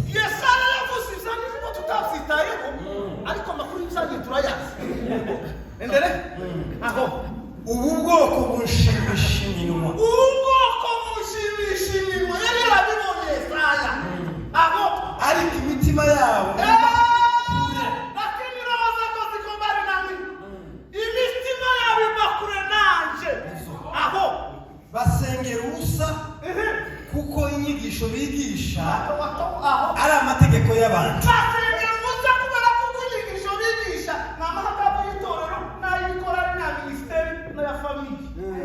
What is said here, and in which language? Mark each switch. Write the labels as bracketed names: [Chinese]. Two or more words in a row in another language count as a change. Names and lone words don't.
[Rundi] Yesaya yavuze izanye ngo tutafitayeho. Ariko makuru y'izanye turayazi. Endere? Aho Ubu bwoko bushimisha iminwa. Yari yarabibonye Yesaya. Aho ariko imitima yabo [Swahili] lakini roho zako ziko mbali nami. [Rundi] Imitima yabo ibakure nanje. Aho basengera ubusa kuko inyigisho bigisha aho ari amategeko y'abantu. basengera ubusa kubera kuko inyigisho bigisha n'amahitamo y'itorero n'ay'ikorari na ministeri n'aya famille.